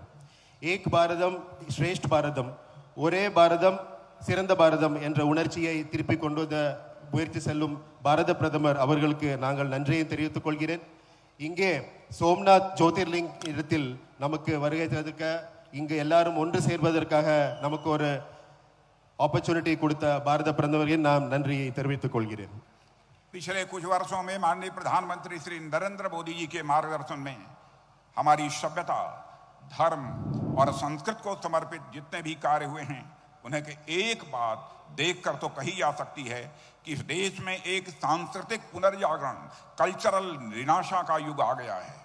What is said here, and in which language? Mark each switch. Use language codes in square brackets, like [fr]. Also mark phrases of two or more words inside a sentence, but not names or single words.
[hi] एक भारतम् श्रेष्ठ भारतम्, [ta] ஒரே பாரதம் சிறந்த பாரதம் என்ற உணர்ச்சியை திருப்பி கொண்டு வந்த முயற்சி செல்லும் பாரத பிரதமர் அவர்களுக்கு நாங்கள் நன்றியை தெரிவித்துக் கொள்கிறேன். இங்கே சோம்நாத் ஜோதிர்லிங் இடத்தில் நமக்கு வருகை தருவதற்கு இங்கு எல்லாரும் ஒன்று சேர்வதற்காக நமக்கு ஒரு ஆப்பர்ச்சுனிட்டி கொடுத்த பாரத பிரதமருக்கு நான் நன்றியை தெரிவித்துக் கொள்கிறேன். [hi] पिछले कुछ वर्षों में माननीय प्रधानमंत्री श्री नरेंद्र मोदी जी के मार्गदर्शन में हमारी सभ्यता, धर्म और संस्कृति को समर्पित जितने भी कार्य हुए हैं, उन्हें के एक बात देखकर तो कही जा सकती है कि इस देश में एक सांस्कृतिक पुनर्जागरण, [en] cultural renaissance [hi] का युग आ गया है।